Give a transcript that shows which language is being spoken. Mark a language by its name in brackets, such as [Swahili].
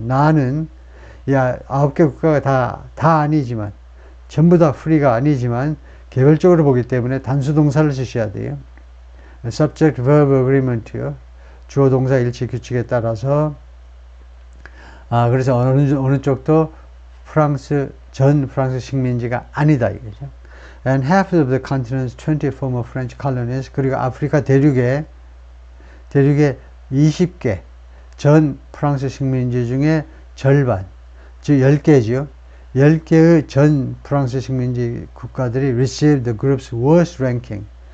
[Korean] 나는 9개 국가가 다 아니지만 전부 다 프리가 아니지만 개별적으로 보기 때문에 단수 동사를 쓰셔야 돼요. [English] subject verb agreement요. [Korean] 주어 동사 일치 규칙에 따라서 그래서 어느 쪽도 전 프랑스 식민지가 아니다 이거죠. [English] And half of the continent's 20 former French colonies [Korean] 그리고 아프리카 대륙에 20개 전 프랑스 식민지 중에 절반, 즉 10개죠. 10개의 전 프랑스 식민지 국가들이 [English] received the group's worst ranking.